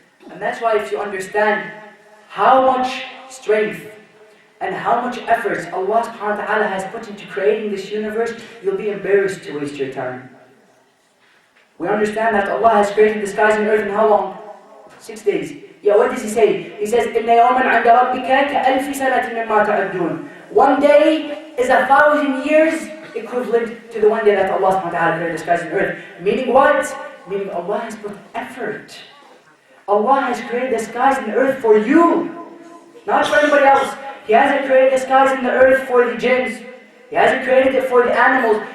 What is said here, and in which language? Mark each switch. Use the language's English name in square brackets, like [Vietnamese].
[English] And that's why if you understand how much strength and how much effort Allah subhanahu wa ta'ala has put into creating this universe, you'll be embarrassed to waste your time. We understand that Allah has created the skies and earth in how long? 6 days. Yeah, what does he say? He says, [Arabic] إِنَّ يَوْمًا عَنْدَ رَبِّكَ كَأَلْفِ سَنَةٍ مِّمَّا تَعُدُّونَ. [English] 1 day is 1,000 years equivalent to the 1 day that Allah subhanahu wa ta'ala created the skies and earth. Meaning what? Meaning Allah has put effort. Allah has created the skies and the earth for you, not for anybody else. He hasn't created the skies and the earth for the jinns. He hasn't created it for the animals.